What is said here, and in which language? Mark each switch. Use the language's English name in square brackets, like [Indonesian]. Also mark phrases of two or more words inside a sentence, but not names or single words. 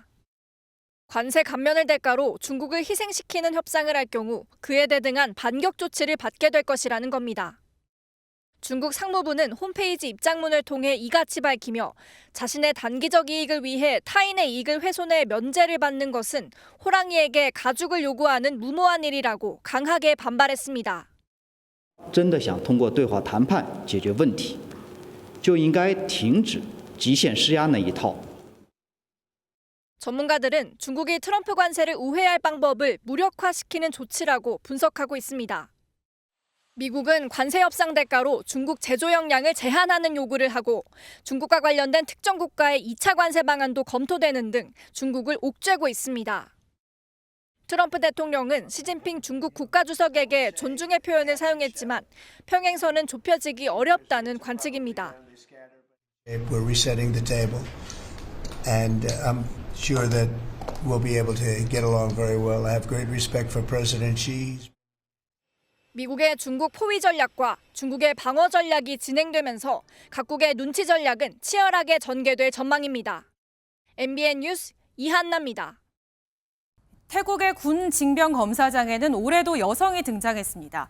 [Korean] 관세 감면을 대가로 중국을 희생시키는 협상을 할 경우 그에 대등한 반격 조치를 받게 될 것이라는 겁니다. 중국 상무부는 홈페이지 입장문을 통해 이같이 밝히며 자신의 단기적 이익을 위해 타인의 이익을 훼손해 면제를 받는 것은 호랑이에게 가죽을 요구하는 무모한 일이라고 강하게 반발했습니다. [Chinese] 真的想通过对话谈判解决问题，就应该停止极限施压那一套。 [Korean] 전문가들은 중국이 트럼프 관세를 우회할 방법을 무력화시키는 조치라고 분석하고 있습니다. 미국은 관세 협상 대가로 중국 제조 역량을 제한하는 요구를 하고 중국과 관련된 특정 국가의 2차 관세 방안도 검토되는 등 중국을 옥죄고 있습니다. 트럼프 대통령은 시진핑 중국 국가주석에게 존중의 표현을 사용했지만 평행선은 좁혀지기 어렵다는 관측입니다. [English] We're resetting the table, and I'm sure that we'll be able to get along very well. I have great respect for President Xi. [Korean] 미국의 중국 포위 전략과 중국의 방어 전략이 진행되면서 각국의 눈치 전략은 치열하게 전개될 전망입니다. MBN 뉴스 이한나입니다. 태국의 군 징병 검사장에는 올해도 여성이 등장했습니다.